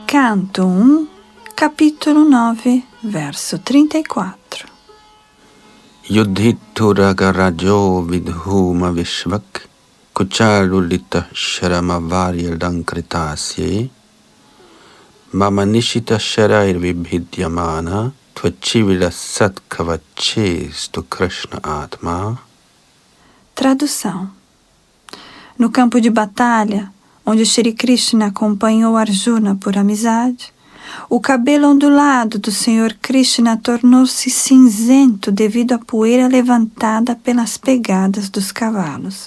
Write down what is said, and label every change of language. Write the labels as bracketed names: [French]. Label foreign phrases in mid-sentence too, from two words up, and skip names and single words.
[Portuguese] Canto 1, capítulo 9, verso 34. [Sanskrit] Yudhitthuragarajo vidhuma vishvak kucharulita sharamavaryadankritasye mamanishita sharair vibhidyamana tvachivila satkavachestu Krishna Atma. [Portuguese] Tradução. No campo de batalha, onde Shri Krishna acompanhou Arjuna por amizade, o cabelo ondulado do Senhor Krishna tornou-se cinzento devido à poeira levantada pelas pegadas dos cavalos.